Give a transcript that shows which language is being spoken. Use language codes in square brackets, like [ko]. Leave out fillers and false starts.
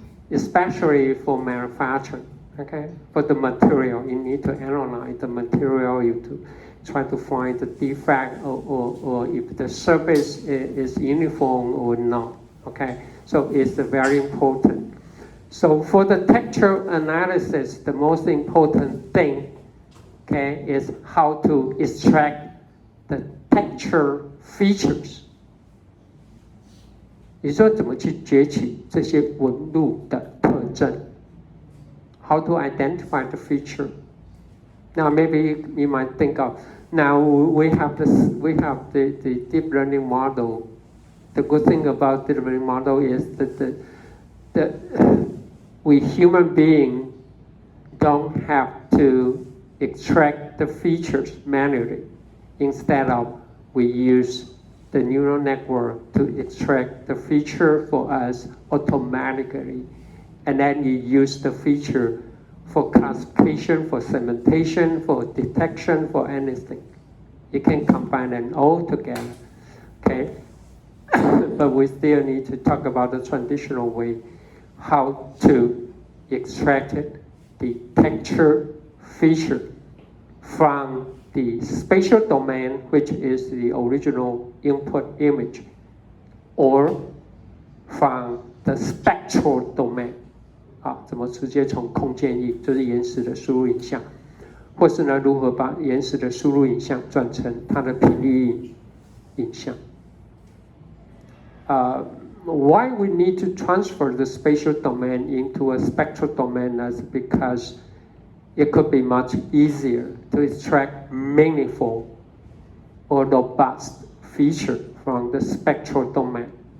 [en] Especially for manufacturing, okay? For the material, you need to analyze the material, you to try to find the defect or if the surface is uniform or not, okay? So it's very important. So for the texture analysis, the most important thing, okay, is how to extract the texture features. [zh] 你说怎么去攫取这些纹路的特征 ？ [en] How to identify the feature? Now maybe you might think of now we have the deep learning model. The good thing about deep learning model is that we human beings don't have to extract the features manually. Instead of we use the neural network to extract the feature for us automatically. And then you use the feature for classification, for segmentation, for detection, for anything. You can combine them all together, okay? But we still need to talk about the traditional way, how to extract it, the texture feature from the spatial domain, which is the original input image, or from the spectral domain. [zh] 怎么直接从空间域，就是原始的输入影像，或是呢，如何把原始的输入影像转成它的频率影像。 [en] Why we need to transfer the spatial domain into a spectral domain is because it could be much easier to extract meaningful or robust feature from the spectral domain.